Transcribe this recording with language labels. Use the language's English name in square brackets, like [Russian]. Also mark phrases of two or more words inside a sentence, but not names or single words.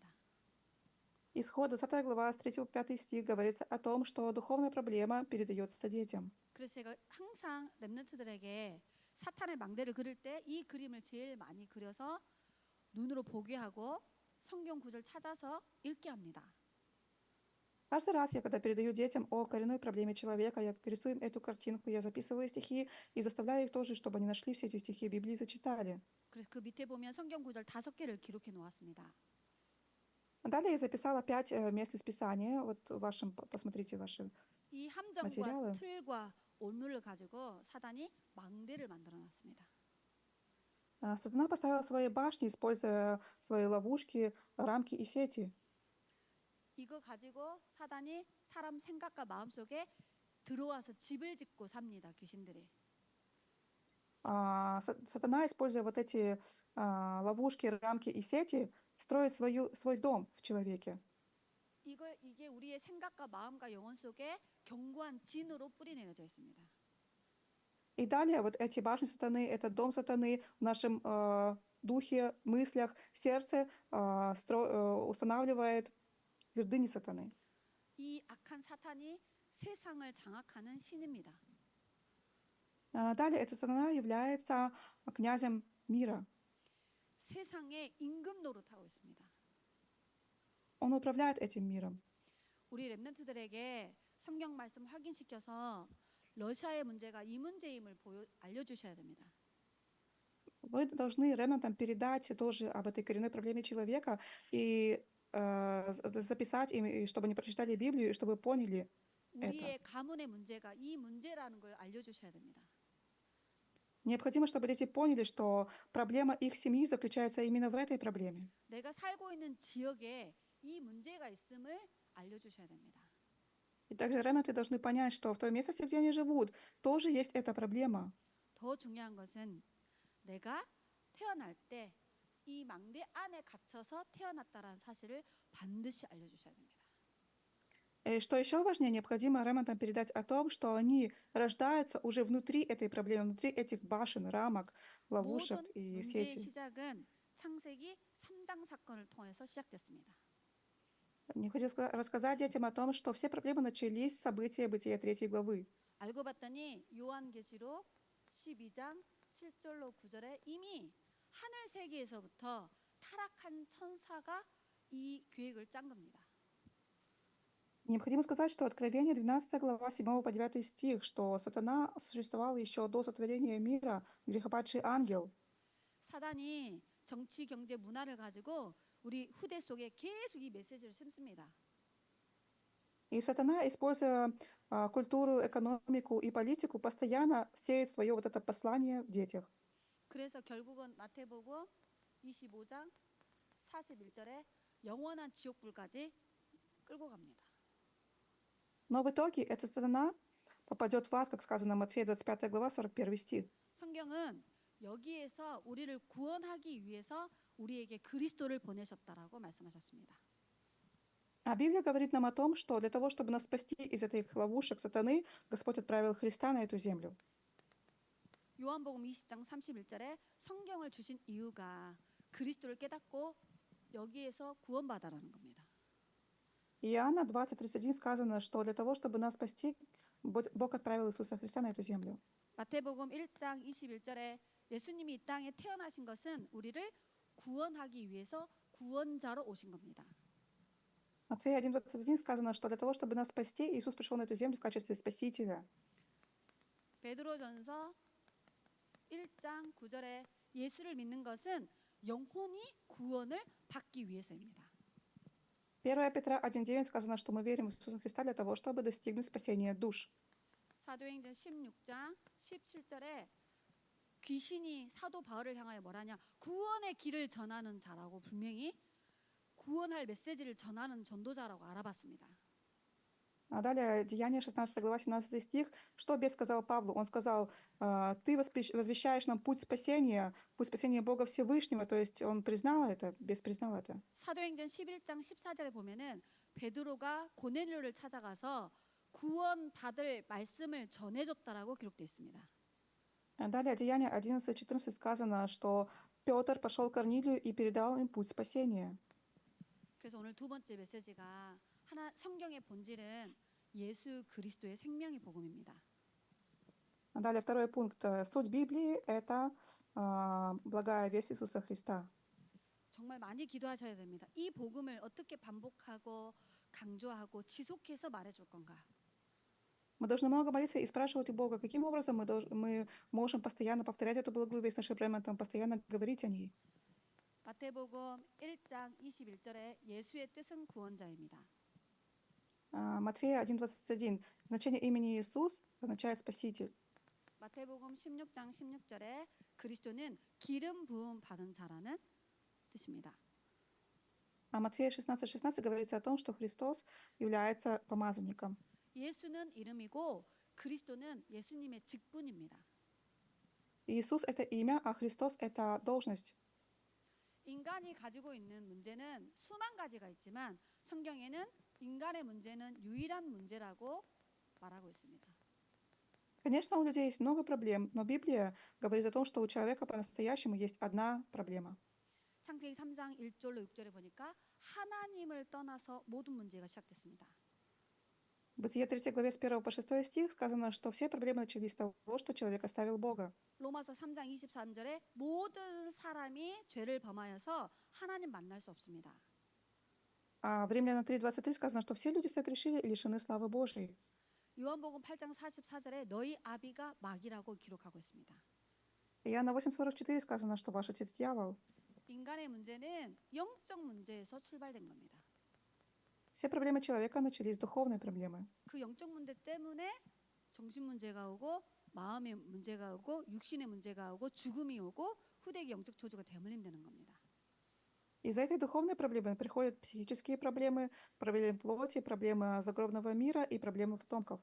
[Russian] Исход 20 глава с 3 по 5 стих говорится о том, что духовная проблема передается детям. [Korean] 그래서 제가 항상 렘넌트들에게 사탄의 망대를 그릴 때 이 그림을 제일 많이 그려서 눈으로 보게 하고 성경 구절 찾아서 읽게 합니다. [Russian] Каждый раз я, когда передаю детям о коренной проблеме человека, я рисую им эту картинку, я записываю стихи и заставляю их тоже, чтобы они нашли все эти стихи Библии и зачитали. [Korean] 그래서 그 밑에 보면 성경 구절 5개를 기록해 놓았습니다. [Russian] Далее я записала 5 мест из Писания. Вот в вашем, посмотрите ваши [Korean] 이 함정과 [Russian] материалы. [Korean] 틀과 오물을 가지고 사단이 망대를 만들어 놨습니다. [Russian] Сатана поставил свои башни, используя свои ловушки, рамки и сети. [Korean] 이거 가지고 사단이 사람 생각과 마음 속에 들어와서 집을 짓고 삽니다. 귀신들이. [Russian] Сатана, используя вот эти ловушки, рамки и сети, строит свой дом в человеке. [Korean] 이게 우리의 생각과 마음과 영혼 속에 견고한 진으로 뿌리 내려져 있습니다. [Russian] И далее вот эти башни сатаны, этот дом сатаны в нашем духе, мыслях, сердце устанавливает твердыни сатаны. [Korean] 이 악한 사탄이 세상을 장악하는 신입니다. [Russian] Далее этот сатана является князем мира. [Korean] 세상의 임금 노릇하고 있습니다. [Russian] Он управляет этим миром. [Korean] 우리 렘넌트들에게 성경 말씀 확인시켜서 러시아의 문제가 이 문제임을 알려주셔야 됩니다. [Russian] Вы должны ремнантам передать тоже об этой коренной проблеме человека и записать им, и чтобы они прочитали Библию, и чтобы поняли это. [Korean] 우리의 가문의 문제가 이 문제라는 걸 알려주셔야 됩니다. [Russian] Необходимо, чтобы дети поняли, что проблема их семьи заключается именно в этой проблеме. [Korean] 내가 살고 있는 지역에 이 문제가 있음을 알려주셔야 됩니다. [Russian] И также ремнанты должны понять, что в той местности, где они живут, тоже есть эта проблема. [Korean] 더 중요한 것은 내가 태어날 때 이 망대 안에 갇혀서 태어났다라는 사실을 반드시 알려주셔야 됩니다. [Russian] И что еще важнее, необходимо ремнантам передать о том, что они рождаются уже внутри этой проблемы, внутри этих башен, рамок, ловушек [Korean] 모든 [Russian] и [Korean] 문제의 [Russian] сетей. [Korean] 시작은 창세기 3장 사건을 통해서 시작됐습니다. [Russian] Необходимо рассказать детям о том, что все проблемы начались с события Бытия 3 главы. [Korean] 알고 봤더니 요한계시록 12장 7절로 9절에 이미 하늘 세계에서부터 타락한 천사가 이 계획을 짠 겁니다. [Russian] Необходимо сказать, что Откровение 12 глава 7 по 9 стих, что сатана существовал еще до сотворения мира, грехопадший ангел. [Korean] 사단이 정치, 경제, 문화를 가지고 우리 후대 속에 계속 이 메시지를 심습니다. [Russian] И сатана, используя культуру, экономику и политику, постоянно сеет свое вот это послание в детях. [Korean] 그래서 결국은 마태복음 25장 41절에 영원한 지옥불까지 끌고 갑니다. [Russian] Но в итоге этот сатана попадет в ад, как сказано в Матфея 25 глава 41 стих. [Korean] 성경은 여기에서 우리를 구원하기 위해서 우리에게 그리스도를 보내셨다라고 말씀하셨습니다. [Russian] А Библия говорит нам о том, что для того, чтобы нас спасти из этих ловушек сатаны, Господь отправил Христа на эту землю. [Korean] 요한복음 20장 31절에 성경을 주신 이유가 그리스도를 깨닫고 여기에서 구원받아라는 겁니다. [Russian] Иоанна 20:31 сказано, что для того, чтобы нас спасти, Бог отправил Иисуса Христа на эту землю. [Korean] 마태복음 1장 21절에 예수님이 이 땅에 태어나신 것은 우리를 구원하기 위해서 구원자로 오신 겁니다. [Russian] Матфея 1:21 сказано, что для того, чтобы нас спасти, Иисус пришел на эту землю в качестве Спасителя. [Korean] 베드로전서 1장 9절에 예수를 믿는 것은 영혼이 구원을 받기 위해서입니다. [Russian] 1 Петра 1:9 сказано, что мы верим в Иисуса Христа для того, чтобы достигнуть спасения душ. [Korean] 사도행전 16장 17절에 귀신이 사도 바울을 향하여 뭐라냐? 구원의 길을 전하는 자라고 분명히 구원할 메시지를 전하는 전도자라고 알아봤습니다. [Russian] А далее, Деяния 16 глава 17 стих, что бес сказал Павлу? Он сказал, ты возвещаешь нам путь спасения Бога Всевышнего, то есть он признал это, бес признал это. [Korean] 사도행전 11장 14절에 보면은 베드로가 고넬료를 찾아가서 구원받을 말씀을 전해줬다라고 기록되어 있습니다. [Russian] Далее, Деяния 11:14 сказано, что Петр пошел к Корнилию и передал им путь спасения. [Korean] 그래서 오늘 두 번째 메시지가 성경의 본질은 예수 그리스도의 생명의 복음입니다. [Russian] Далее, второй пункт. Суть Библии — это благая весть Иисуса Христа. [Korean] 정말 많이 기도하셔야 됩니다. 이 복음을 어떻게 반복하고 강조하고 지속해서 말해줄 건가? [Russian] Мы должны много молиться и спрашивать у Бога, каким образом мы можем постоянно повторять эту благую весть нашим брементам, постоянно говорить о ней. [Korean] 마태복음 1장 21절에 예수의 뜻은 구원자입니다. [Russian] Матфея 1:21. Значение имени Иисус означает Спаситель. [Korean] 마태복음 16장 16절에 그리스도는 기름 부음 받은 자라는 뜻입니다. [Russian] А Матфея 16:16 говорится о том, что Христос является помазанником. [Korean] 예수는 이름이고 그리스도는 예수님의 직분입니다. [Russian] Иисус — это имя, а Христос — это должность. [Korean] 인간이 가지고 있는 문제는 수만 가지가 있지만 성경에는 인간의 문제는 유일한 문제라고 말하고 있습니다. [Russian] Конечно, у людей есть много проблем, но Библия говорит о том, что у человека по-настоящему есть одна проблема. [Korean] 창세기 3장 1절로 6절에 보니까 하나님을 떠나서 모든 문제가 시작됐습니다. [Russian] В Бытие 3 главе с 1 по 6 стих сказано, что все проблемы начались с того, что человек оставил Бога. [Korean] 로마서 3장 23절에 모든 사람이 죄를 범하여서 하나님 만날 수 없습니다. [Russian] А в Римлянам 3:23 сказано, что все люди согрешили и лишены славы Божией. [Korean] 요한복음 8장 44절에 너희 아비가 마귀라고 기록하고 있습니다. [Russian] Иоанна 8:44 сказано, что ваш отец дьявол. [Korean] 인간의 문제는 영적 문제에서 출발된 겁니다. [Russian] Все проблемы человека начались с духовной проблемы. [Korean] 그 영적 문제 때문에 정신 문제가 오고 마음의 문제가 오고 육신의 문제가 오고 죽음이 오고 후대기 영적 저주가 대물림되는 겁니다. [Russian] Из-за этой духовной проблемы приходят психические проблемы, проблемы плоти, проблемы загробного мира и проблемы потомков.